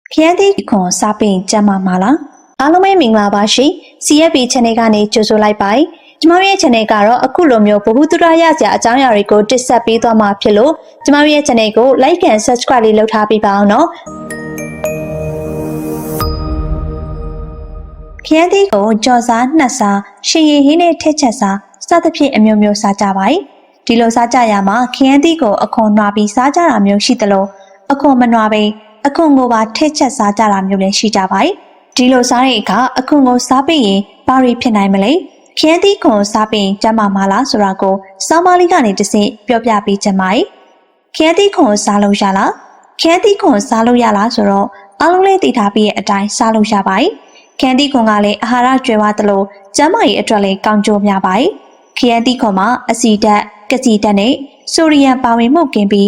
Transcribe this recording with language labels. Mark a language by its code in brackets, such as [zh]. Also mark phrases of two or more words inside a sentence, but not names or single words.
[my] ခရမ်းသီးခွန်စားပင်ကျမ်းမာမှာလားအားလုံးပဲမင်္ဂလာပါရှင် CFB Channel ကနေကြိုဆိုလိုက်ပါကျမတို့ရဲ့ channel ကတော့အခုလိုမျိုးဗဟုသုတရစရာအကြောင်းအရာတွေကိုတင်ဆက်ပေးသွားမှာဖြစ်လို့ကျမတို့ရဲ့ channel ကို [en] like and subscribe [my] လေးလုပ်ထားပေးပါအောင်နော် ခရမ်းသီးကိုကြော်စားနှက်စားရှင်ရည်ဟင်းနဲ့ထက်ချက်စားစသဖြင့်အမျိုးမျိုးစားကြပါတယ်ဒီလိုစားကြရမှာခရမ်းသီးကိုအခွန်နွားပြီးစားကြတာမျိုးရှိသ လိုအခွန်မနွားပဲအခွန်ကိုပါထက်ချက်စားကြတာမျိုးလည်းရှိကြပါတယ်ဒီလိုစားတဲ့အခါအခွန်ကိုစားပြီးရင်ဘာတွေဖြစ်နိုင်မလဲခရမ်းသီးခွန်စားပြီးကျန်းမာမှာလားဆိုတာကိုစောင်းမလေးကနေတဆင့်ပြောပြပေးချင်ပါတယ်ခရမ်းသီးခွန်စားလို့ရလားခရမ်းသီးခွန်စားလို့ရလားဆိုတော့အားလုံးလေးသိထားပြီးတဲ့အတိုင်းစားလို့ရပါတယ်ခရမ်းသီးခွန်ကလည်းအာဟာရကျွဲဝသလိုကျန်းမာရေးအတွက်လည်းကောင်းကျိုးများပါတယ်ခရမ်းသီးခွန်မှာအဆီဓာတ်ကစီဓာတ်နဲ့ဆိုဒီယမ်ပါဝင်မှုကင်းပြီး